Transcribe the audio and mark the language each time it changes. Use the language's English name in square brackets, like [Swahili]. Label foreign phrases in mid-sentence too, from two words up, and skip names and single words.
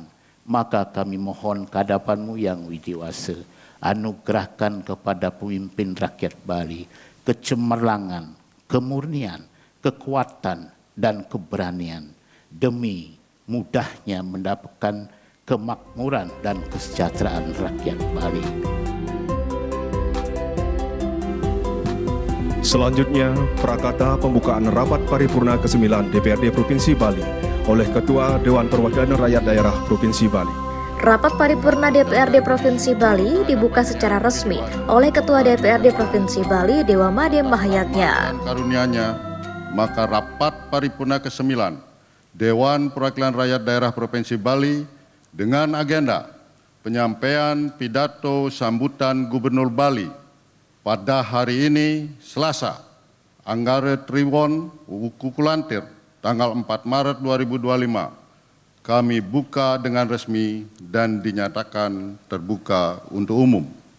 [Indonesian] Maka kami mohon kehadapan-Mu yang widiwasa, anugerahkan kepada pemimpin rakyat Bali kecemerlangan, kemurnian, kekuatan dan keberanian demi mudahnya mendapatkan kemakmuran dan kesejahteraan rakyat Bali. Selanjutnya, prakata pembukaan rapat paripurna ke-9 DPRD Provinsi Bali oleh Ketua Dewan Perwakilan Rakyat Daerah Provinsi Bali. Rapat paripurna DPRD Provinsi Bali dibuka secara resmi oleh Ketua DPRD Provinsi Bali Dewa Made Mahayatnya. Karunia-Nya, maka rapat paripurna ke-9 Dewan Perwakilan Rakyat Daerah Provinsi Bali dengan agenda penyampaian pidato sambutan Gubernur Bali pada hari ini Selasa, Anggara Triwon Kukulantir, tanggal 4 Maret 2025, kami buka dengan resmi dan dinyatakan terbuka untuk umum.